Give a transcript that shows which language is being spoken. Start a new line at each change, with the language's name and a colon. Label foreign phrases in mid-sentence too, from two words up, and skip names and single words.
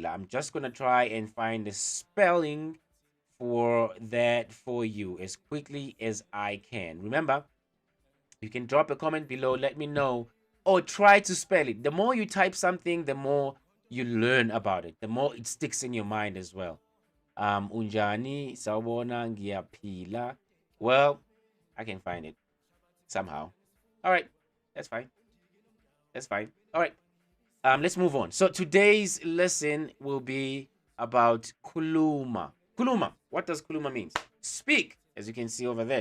English: I'm just gonna try and find the spelling for that for you as quickly as I can. Remember, you can drop a comment below. Let me know. or try to spell it. The more you type something, the more you learn about it, the more it sticks in your mind as well.
Zulu: Unjani, sawubona, ngiyaphila.
English: Well, I can find it somehow. All right, that's fine. That's fine. All right. Let's move on. So today's lesson will be about kuluma. Kuluma. What does kuluma mean? Speak, as you can see over there.